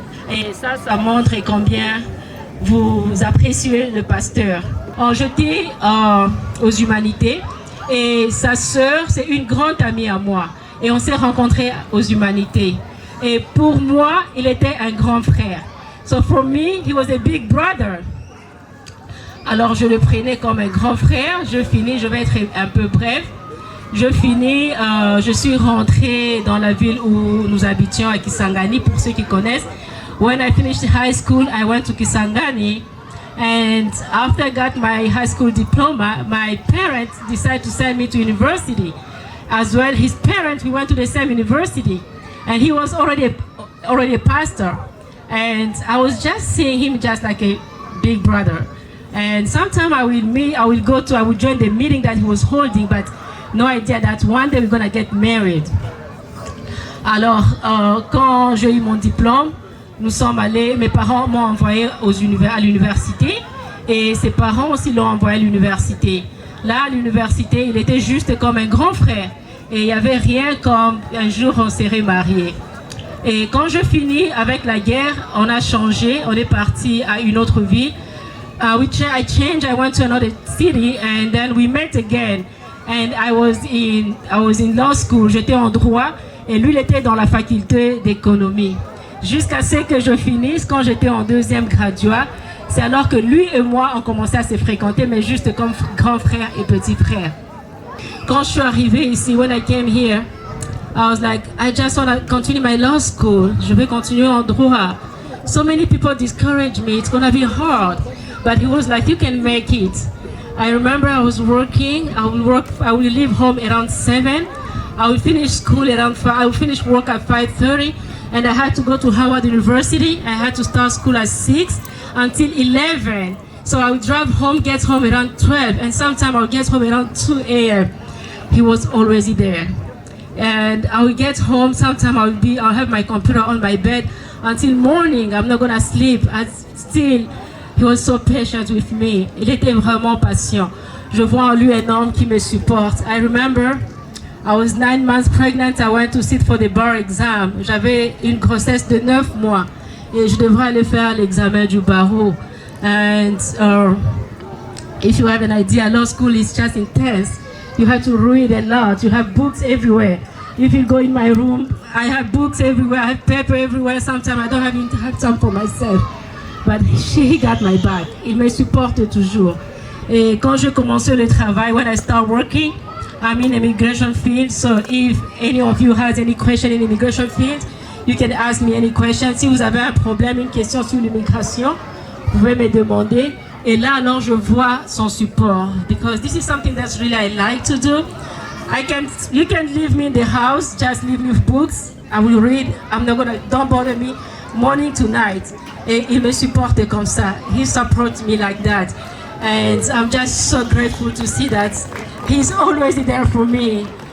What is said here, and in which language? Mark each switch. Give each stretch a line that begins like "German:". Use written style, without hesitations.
French: Et ça montre combien vous appréciez le pasteur. J'étais aux humanités et sa sœur, c'est une grande amie à moi. Et on s'est rencontrés aux humanités. Et pour moi, il était un grand frère.
English: So for me, he was a big brother.
French: Alors je le prenais comme un grand frère. Je vais être un peu bref. Je suis rentrée dans la ville où nous habitions à Kisangani, pour ceux qui connaissent.
English: When I finished high school, I went to Kisangani. And after I got my high school diploma, my parents decided to send me to university. As well, his parents, we went to the same university. And he was already a pastor. And I was just seeing him just like a big brother. And sometimes I would join the meeting that he was holding, but no idea that one day we're gonna get married.
French: Alors, quand j'ai eu mon diplôme, mes parents m'ont envoyé à l'université et ses parents aussi l'ont envoyé à l'université. Là, à l'université, il était juste comme un grand frère et il n'y avait rien comme un jour on serait mariés. Et quand je finis avec la guerre, on a changé, on est parti à une autre ville.
English: I went to another city and then we met again. And I was in law school,
French: j'étais en droit et lui il était dans la faculté d'économie. Jusqu'à ce que je finisse, quand j'étais en deuxième graduat, c'est alors que lui et moi on commençait à se fréquenter, mais juste comme grand frère et petit frère. Quand je suis arrivée ici,
English: when I came here, I was like, I just want to continue my law school.
French: Je vais continuer en droit.
English: So many people discouraged me, it's gonna be hard. But he was like, you can make it. I remember I was working, I will leave home around 7. I will finish school around 5, I will finish work at 5:30. And I had to go to Howard University. I had to start school at 6 until 11. So I would drive home, get home around 12. And sometimes I would get home around 2 a.m. He was always there. And I will get home, sometimes I'll have my computer on my bed until morning. I'm not gonna sleep. And still, he was so patient with me.
French: Il était vraiment patient. Je vois en lui un homme qui me supporte.
English: I remember I was 9 months pregnant. I went to sit for the bar exam.
French: J'avais une grossesse de 9 mois et je devrais aller faire l'examen du barreau.
English: And if you have an idea, law school is just intense. You have to read a lot. You have books everywhere. If you go in my room, I have books everywhere. I have paper everywhere. Sometimes I don't even have time for myself. But he got my back.
French: Il me supporte toujours. Et quand je commençais le travail,
English: when I start working, I'm in immigration field. So if any of you has any question in immigration field, you can ask me any question.
French: Si vous avez un problème, une question sur l'immigration, vous pouvez me demander. Et là, alors, je vois son support.
English: Because this is something that's really I like to do. You can leave me in the house, just leave me with books. I will read. Don't bother me, morning to night.
French: Et il me supporte comme ça.
English: He supports me like that. And I'm just so grateful to see that he's always there for me.